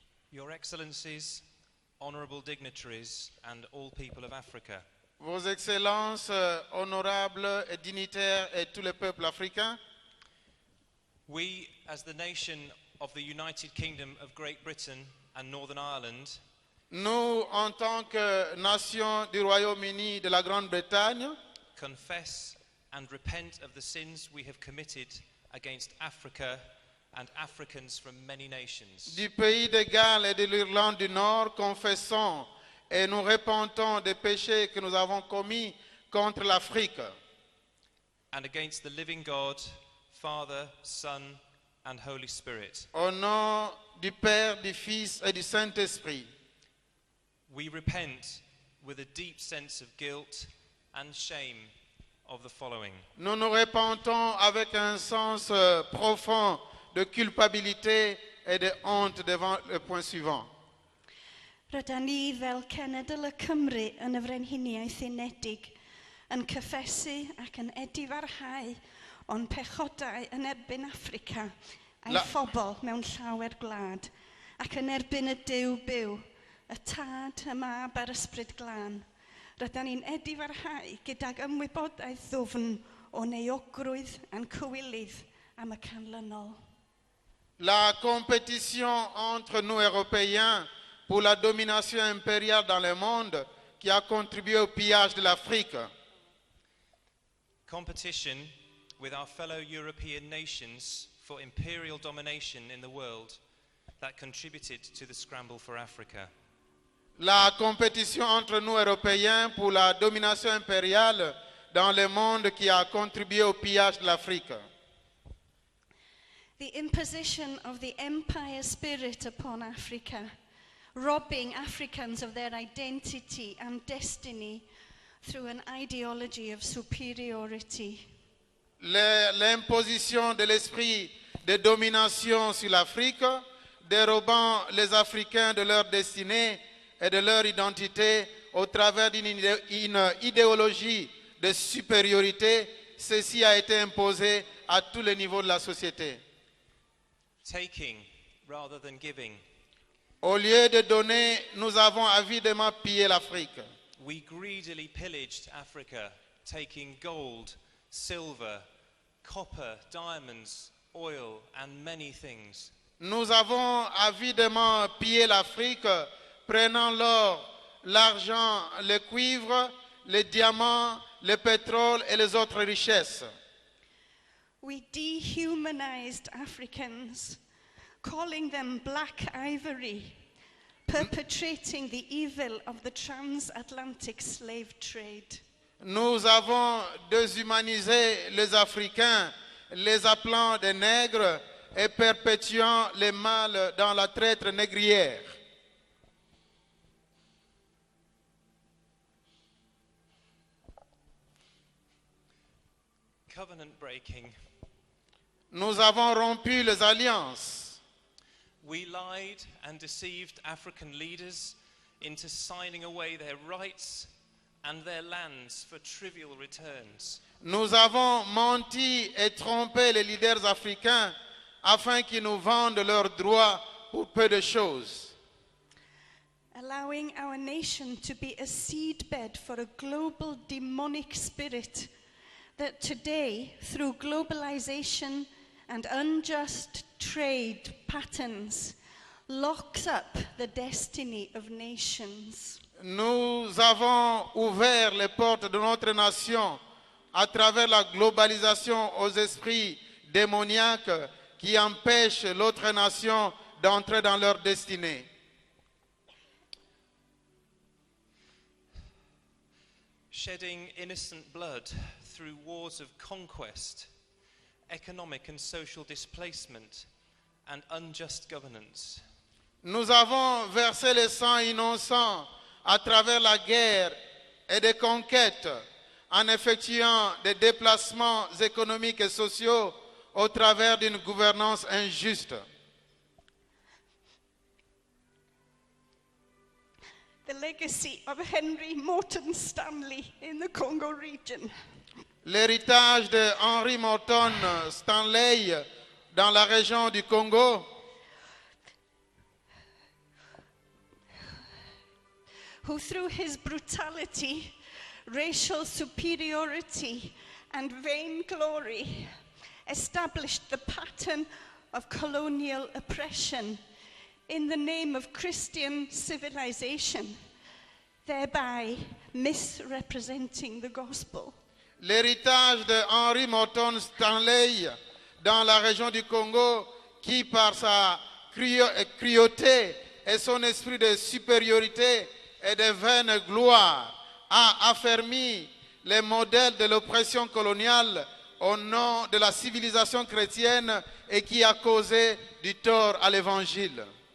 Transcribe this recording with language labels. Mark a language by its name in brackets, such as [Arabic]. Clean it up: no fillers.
[English] Your Excellencies, honourable dignitaries, and all people of Africa, [French] Vos Excellences, honorables et dignitaires et tous les peuples africains, [English] we, as the nation of the United Kingdom of Great Britain and Northern Ireland, [French] nous, en tant que nation du Royaume-Uni de la Grande-Bretagne, [English] confess and repent of the sins we have committed against Africa and Africans from many nations. [French] du pays de Galles et de l'Irlande du Nord, confessons et nous repentons des péchés que nous avons commis contre l'Afrique [English] And against the living God, Father, Son, and Holy Spirit. [French] au nom du Père, du Fils et du Saint-Esprit. [English] We repent with a deep sense of guilt and shame of the following. [French] Nous nous repentons avec un sens profond de culpabilité et de honte devant le point suivant. [Welsh] Rydyn ni fel Cenedl y Cymru yn y Frenhiniaeth Unedig yn cyffesu ac yn edifarhau o'n pechodau yn erbyn Affrica a'i phobl mewn llawer gwlad ac yn erbyn y Duw byw, y Tad, y Mab a'r Ysbryd Glân. Rydyn ni'n edifarhau gydag ymwybodaeth ddwfn o neuogrwydd a'n cywilydd am y canlynol. [French] La compétition entre nous Européens pour la domination impériale dans le monde qui a contribué au pillage de l'Afrique. [English] Competition with our fellow European nations for imperial domination in the world that contributed to the scramble for Africa. [French] La compétition entre nous Européens pour la domination impériale dans le monde qui a contribué au pillage de l'Afrique. [English] The imposition of the empire spirit upon Africa, robbing Africans of their identity and destiny through an ideology of superiority. [French] L'imposition de l'esprit de domination sur l'Afrique, dérobant les Africains de leur destinée et de leur identité au travers d'une idéologie de supériorité, ceci a été imposé à tous les niveaux de la société. [English] Taking rather than giving. [French] Au lieu de donner, nous avons avidement pillé l'Afrique. [English] We greedily pillaged Africa, taking gold, silver, copper, diamonds, oil, and many things. [French] Nous avons avidement pillé l'Afrique, prenant l'or, l'argent, le cuivre, les diamants, le pétrole et les autres richesses. [English] We dehumanized Africans, calling them black ivory, perpetrating the evil of the transatlantic slave trade. [French] Nous avons déshumanisé les Africains, les appelant des nègres et perpétuant les mal dans la traite négrière. [English] Covenant breaking. [French] Nous avons rompu les alliances. [English] We lied and deceived African leaders into signing away their rights and their lands for trivial returns. [French] Nous avons menti et trompé les leaders africains afin qu'ils nous vendent leurs droits pour peu de choses. [English] Allowing our nation to be a seedbed for a global demonic spirit that today, through globalization and unjust trade patterns, locks up the destiny of nations. [French] Nous avons ouvert les portes de notre nation à travers la globalisation aux esprits démoniaques qui empêchent l'autre nation d'entrer dans leur destinée. [English] Shedding innocent blood through wars of conquest, economic and social displacement, and unjust governance. [French] Nous avons versé le sang innocent à travers la guerre et des conquêtes en effectuant des déplacements économiques et sociaux au travers d'une gouvernance injuste. [English] The legacy of Henry Morton Stanley in the Congo region. [French] L'héritage de Henry Morton Stanley dans la région du Congo, [English] who through his brutality, racial superiority, and vainglory established the pattern of colonial oppression in the name of Christian civilization, thereby misrepresenting the gospel. [French] l'héritage de Henry Morton Stanley dans la région du Congo qui par sa cruauté et son esprit de supériorité et de vaine gloire a affermi les modèles de l'oppression coloniale au nom de la civilisation chrétienne et qui a causé du tort à l'évangile.